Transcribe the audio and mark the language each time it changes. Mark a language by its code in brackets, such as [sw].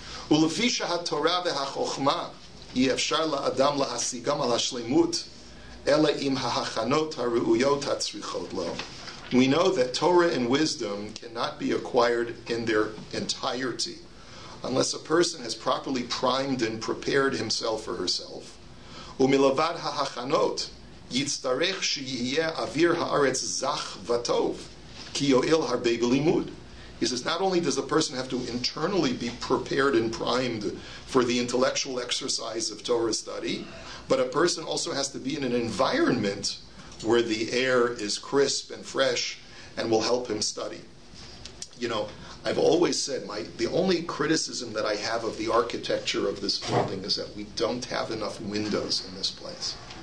[he] ולפי שהתורה והחוכמה אי אפשר לאדם להשיגם על השלמות, אלא עם ההכנות הראויות הצריכות לו. [en] We know that Torah and wisdom cannot be acquired in their entirety unless a person has properly primed and prepared himself or herself. [he] ומלבד ההכנות, יצטרך שיהיה אוויר הארץ זך וטוב, כי יועיל הרבה בלימוד. [en] He says, not only does a person have to internally be prepared and primed for the intellectual exercise of Torah study, but a person also has to be in an environment where the air is crisp and fresh and will help him study. You know, I've always said the only criticism that I have of the architecture of this building is that we don't have enough windows in this place.